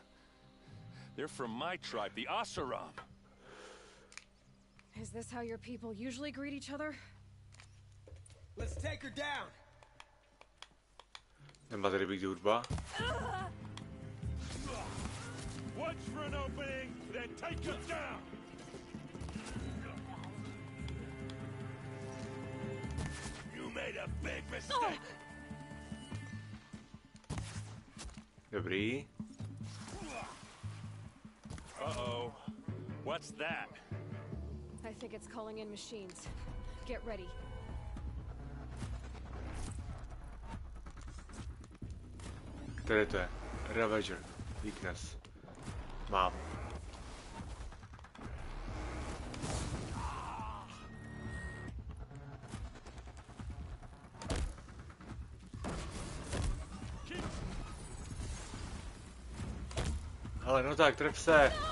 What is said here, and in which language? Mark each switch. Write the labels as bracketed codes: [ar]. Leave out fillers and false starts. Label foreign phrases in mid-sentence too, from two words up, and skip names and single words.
[en] They're from my tribe, the Asaram. Is this how your people usually greet each other? Let's take her down. [cs] Nemá tady být hudba. [en] Watch for an opening, then take her down! You made a big mistake! [cs] Dobrý. [en] Uh-oh. What's that? I think it's calling in machines. Get ready. [cs] Tady to je. Ravager. Weakness. Mám. Ale no tak, tref se.